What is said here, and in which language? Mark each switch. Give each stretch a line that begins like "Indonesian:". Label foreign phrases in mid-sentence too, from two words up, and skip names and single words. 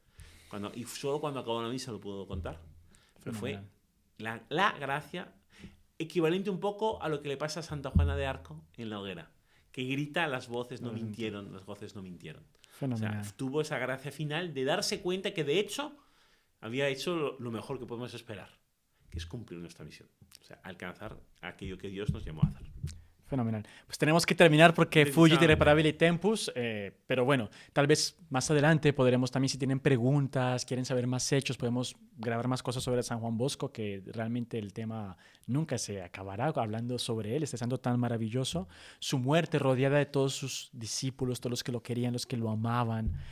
Spanish: Y solo cuando acabó la misa lo pudo contar. Pero fue la gracia equivalente un poco a lo que le pasa a Santa Juana de Arco en la hoguera, que grita: las voces no mintieron, las voces no mintieron. Fenomenal. O sea, tuvo esa gracia final de darse cuenta que de hecho había hecho lo mejor que podemos esperar, que es cumplir nuestra misión, o sea, alcanzar aquello que Dios nos llamó a hacer. Fenomenal. Pues tenemos que terminar porque
Latin: fugit irreparabili tempus,
Spanish: pero bueno, tal vez más adelante podremos también, si tienen preguntas, quieren saber más hechos, podemos grabar más cosas sobre San Juan Bosco, que realmente el tema nunca se acabará hablando sobre él, este santo tan maravilloso. Su muerte rodeada de todos sus discípulos, todos los que lo querían, los que lo amaban.